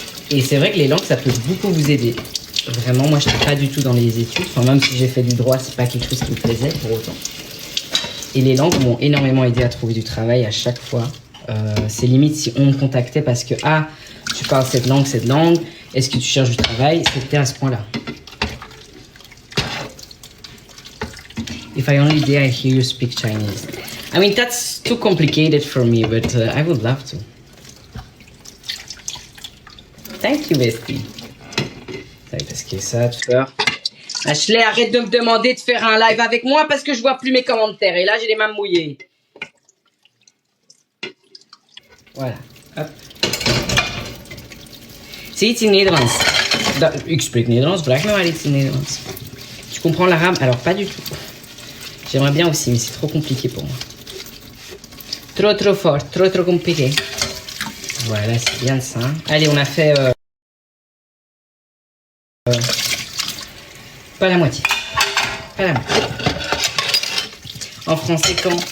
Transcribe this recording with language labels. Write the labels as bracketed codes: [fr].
[fr] Et c'est vrai que les langues, ça peut beaucoup vous aider. Vraiment, moi, je n'étais pas du tout dans les études. Enfin, même si j'ai fait du droit, c'est pas quelque chose qui me plaisait pour autant. Et les langues m'ont énormément aidé à trouver du travail à chaque fois. C'est limite si on me contactait parce que, ah, tu parles cette langue, est-ce que tu cherches du travail? C'était à ce point-là. [en] If I only dare hear you speak Chinese. I mean, that's too complicated for me, but I would love to. Thank you, bestie. [fr] Parce que ça, tu peur. Ashley, arrête de me demander de faire un live avec moi parce que je vois plus mes commentaires. Et là, j'ai les mains mouillées. Voilà. Hop. [nl] Zie iets in Nederlands? Ik spreek Nederlands, vraag me maar iets in Nederlands. [fr] Tu comprends l'arabe? Alors, pas du tout. J'aimerais bien aussi, mais c'est trop compliqué pour moi. Trop fort, trop compliqué. Voilà, c'est bien ça. Allez, on a fait... pas la moitié. Pas la moitié. En français quand?